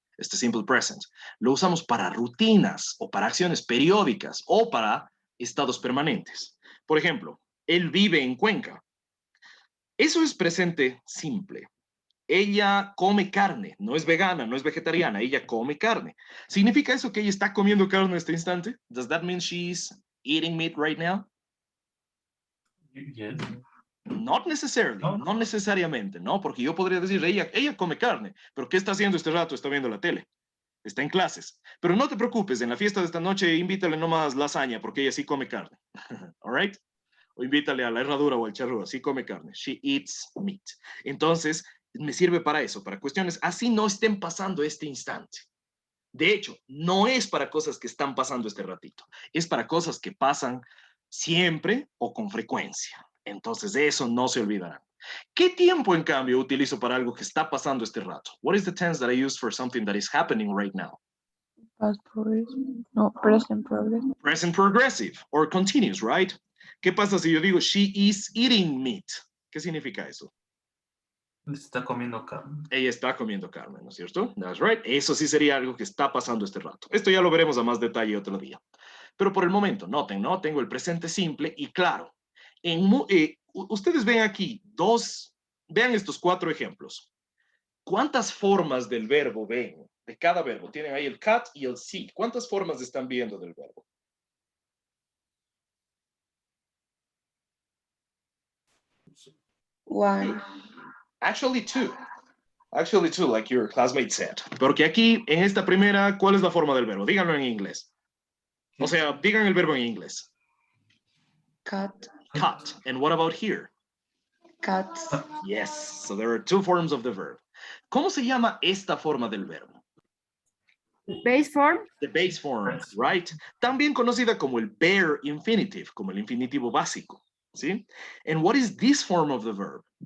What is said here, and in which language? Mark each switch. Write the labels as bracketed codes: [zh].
[es] Este simple present, lo usamos para rutinas o para acciones periódicas o para estados permanentes. Por ejemplo, él vive en Cuenca. Eso es presente simple. Ella come carne, no es vegana, no es vegetariana, ella come carne. ¿Significa eso que ella está comiendo carne en este instante? [en] Does that mean she's eating meat right now? Yes. Not necessarily, [es] no necesariamente, ¿no? Porque yo podría decir, ella come carne, pero ¿qué está haciendo este rato? Está viendo la tele, está en clases. Pero no te preocupes, en la fiesta de esta noche invítale nomás lasaña, porque ella sí come carne, [en] all right? [es] O invítale a la herradura o al charrúa, sí come carne. [en] She eats meat. [es] Entonces, me sirve para eso, para cuestiones así no estén pasando este instante. De hecho, no es para cosas que están pasando este ratito, es para cosas que pasan siempre o con frecuencia. Entonces, de eso no se olvidarán. ¿Qué tiempo, en cambio, utilizo para algo que está pasando este rato? [en] What is the tense that I use for something that is happening right now? Past progressive. No, present progressive. Present progressive or continuous, right? [es] ¿Qué pasa si yo digo [en] she is eating meat? [es] ¿Qué significa eso? Está comiendo carne. Ella está comiendo carne, ¿no es cierto? [en] That's right. [es] Eso sí sería algo que está pasando este rato. Esto ya lo veremos a más detalle otro día. Pero por el momento, noten, ¿no? Tengo el presente simple y claro, ustedes ven aquí vean estos 4 ejemplos. ¿Cuántas formas del verbo ven? De cada verbo. Tienen ahí el cut y el see. ¿Cuántas formas están viendo del verbo? [en] One. Actually, two. Actually, two, like your classmate said. [es] Porque aquí, en esta primera, ¿cuál es la forma del verbo? Díganlo en inglés. O sea, digan el verbo en inglés. [en] Cut. Cut. And what about here? Cuts. Yes. So there are 2 forms of the verb. [es] ¿Cómo se llama esta forma del verbo? [en] Base form. The base form, right? [es] También conocida como el bare infinitive, como el infinitivo básico. ¿Sí? [en] And what is this form of the verb?